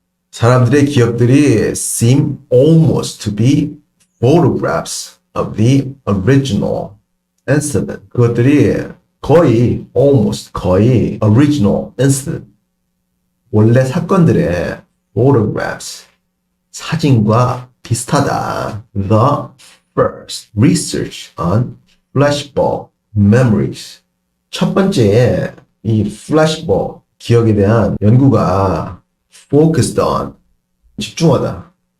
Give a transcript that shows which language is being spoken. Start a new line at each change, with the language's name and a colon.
Korean: 사람들의 기억들이
English: seem almost to be photographs of the original incident.
Korean: 그것들이 거의
English: original incident.
Korean: 원래 사건들의 photographs. 사진과 비슷하다.
English: The first research on flashbulb memories.
Korean: 첫 번째에 이 flashbulb 기억에 대한 연구가 focused on 집중하다.